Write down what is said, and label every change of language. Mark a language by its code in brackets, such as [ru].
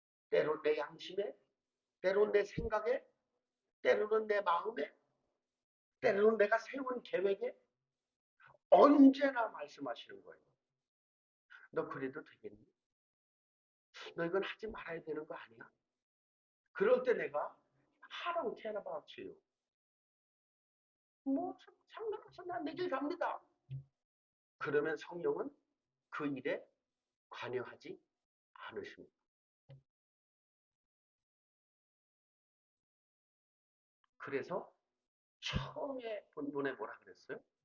[ko] 때로 내 양심에, 때로 내 생각에, 때로는 내 마음에, 때로는 내가 세운 계획에 언제나 말씀하시는 거예요. 너 그래도 되겠니? 너 이건 하지 말아야 되는 거 아니야? 그럴 때 내가 [en] I don't care about you. [ko] 뭐 상관없어. 난 내 길 갑니다. 그러면 성령은 그 일에 관여하지 않으십니다. 그래서 처음에 본문에 뭐라 그랬어요?